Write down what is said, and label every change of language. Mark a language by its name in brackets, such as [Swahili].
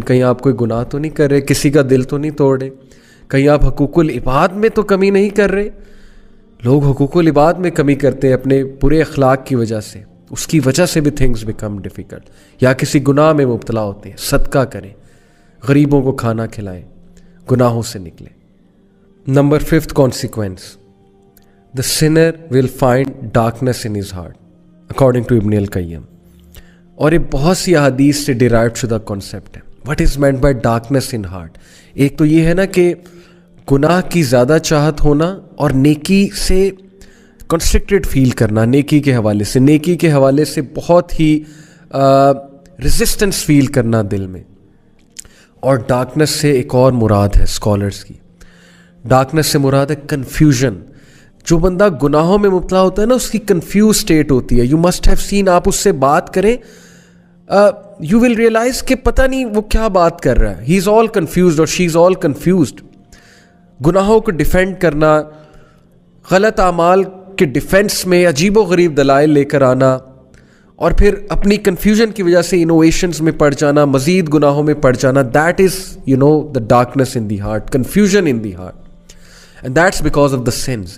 [Urdu] کہیں آپ کوئی گناہ تو نہیں کر رہے, کسی کا دل تو نہیں توڑ رہے, کہیں آپ حقوق العباد میں تو کمی نہیں کر رہے. لوگ حقوق العباد میں کمی کرتے ہیں اپنے برے اخلاق کی وجہ سے, اس کی وجہ سے بھی [English] Things become difficult. [Urdu] یا کسی گناہ میں مبتلا ہوتے ہیں, صدقہ کریں, غریبوں کو کھانا کھلائیں, گناہوں سے نکلیں. [English] Number 5th consequence, the sinner will find darkness in his heart according to Ibn al-Qayyim. [Urdu] اور یہ بہت سی احادیث سے ڈیرائیو شدہ کانسیپٹ ہے. [English] What is meant by darkness in heart? [Urdu] ایک تو یہ ہے نا کہ گناہ کی زیادہ چاہت ہونا اور نیکی سے کنسٹرکٹڈ فیل کرنا, نیکی کے حوالے سے, نیکی کے حوالے سے بہت ہی ریزسٹنس فیل کرنا دل میں. اور ڈارکنس سے ایک اور مراد ہے اسکالرس کی, ڈارکنس سے مراد ہے کنفیوژن. جو بندہ گناہوں میں مبتلا ہوتا ہے نا, اس کی کنفیوز اسٹیٹ ہوتی ہے. [English] you must have seen, [Urdu] آپ اس سے بات کریں, [English] you will realise [Urdu] کہ پتہ نہیں وہ کیا بات کر رہا ہے. [English] he is all confused [Urdu] اور [English] She is all confused. [Urdu] گناہوں کو ڈیفینڈ کرنا, غلط اعمال کے ڈیفینس میں عجیب و غریب دلائل لے کر آنا, اور پھر اپنی کنفیوژن کی وجہ سے انوویشنز میں پڑ جانا, مزید گناہوں میں پڑ جانا. [English] That is the darkness in the heart, confusion in the heart, and that's because of the sins.